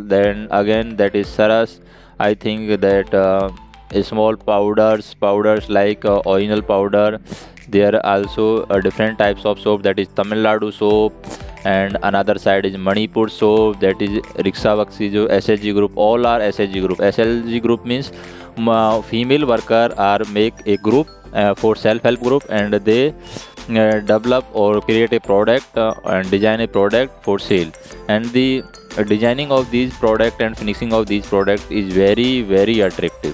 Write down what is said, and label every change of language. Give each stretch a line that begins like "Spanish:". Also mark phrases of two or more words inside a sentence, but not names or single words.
English: Then again that is Saras. I think that small powders like oil powder. There are also different types of soap, that is Tamil Nadu soap, and another side is Manipur soap, that is Riksha Vaksi. SHG group, all are SHG group. SHG group means female worker are make a group for self-help group, and they develop or create a product and design a product for sale. And the designing of these product and finishing of these product is very attractive.